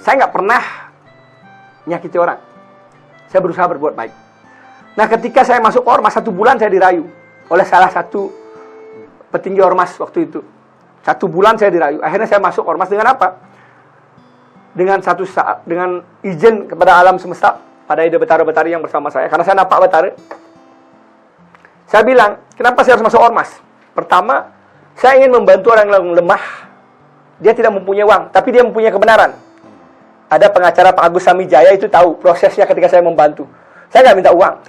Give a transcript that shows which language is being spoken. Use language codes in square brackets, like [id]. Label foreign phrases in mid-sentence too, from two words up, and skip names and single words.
[id] Saya nggak pernah nyakiti orang. Saya berusaha berbuat baik. Nah, ketika saya masuk ke ormas, 1 bulan saya dirayu oleh salah satu petinggi ormas waktu itu. 1 bulan saya dirayu. Akhirnya saya masuk ormas dengan apa? Dengan dengan izin kepada alam semesta, pada ide betara-betari yang bersama saya. Karena saya nampak betara. Saya bilang, kenapa saya harus masuk ormas? Pertama, saya ingin membantu orang yang lemah. Dia tidak mempunyai uang, tapi dia mempunyai kebenaran. Ada pengacara Pak Agus Samijaya itu tahu prosesnya ketika saya membantu. Saya nggak minta uang.